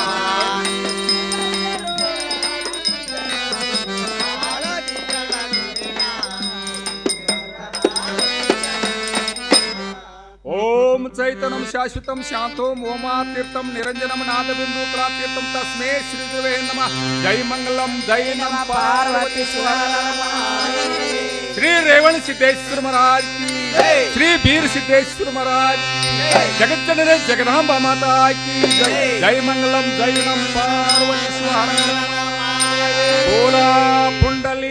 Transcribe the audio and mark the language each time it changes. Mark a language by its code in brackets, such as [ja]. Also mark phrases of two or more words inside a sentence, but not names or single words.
[sa] ಓಂ ಚೈತನ್ಯಂ ಶಾಶ್ವತಂ ಶಾಂತೋಂ ಓಮಾತೀರ್ಥಂ ನಿರಂಜನಂ ನಾದಬಿಂದು ಪ್ರಾತೀರ್ಥಂ ತಸ್ಮೇ ಶ್ರೀ ಗುರುವೇ ನಮಃ ಜೈ ಮಂಗಲಂ ಜೈ ನಮ ಪಾರ್ವತಿ [hi] श्री रेवण सिद्धेश्वर महाराज की श्री वीर सिद्धेश्वर महाराज जगत जननी जगदम्बा माता की जय मंगलम जय नम पार्वती [mr] बोला पुंडली